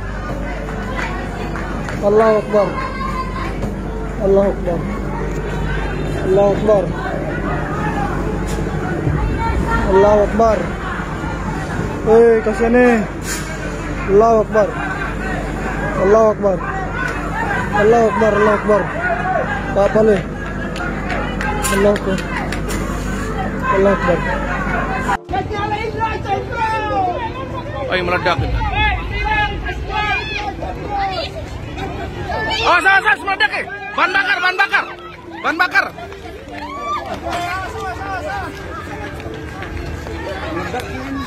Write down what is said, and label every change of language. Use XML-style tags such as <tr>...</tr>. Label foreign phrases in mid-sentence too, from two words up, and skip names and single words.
<ar>الله أكبر. الله أكبر. الله أكبر. الله أكبر.</ar> <id>Wih, kasihan nih.</id> <ar>الله أكبر. الله أكبر. الله أكبر. الله أكبر.</ar> <id>Apa nih?</id> <ar>الله أكبر. الله أكبر.</ar> <id>Oh, yang meledak. Oh, salah meledak ya. Bahan bakar.</id>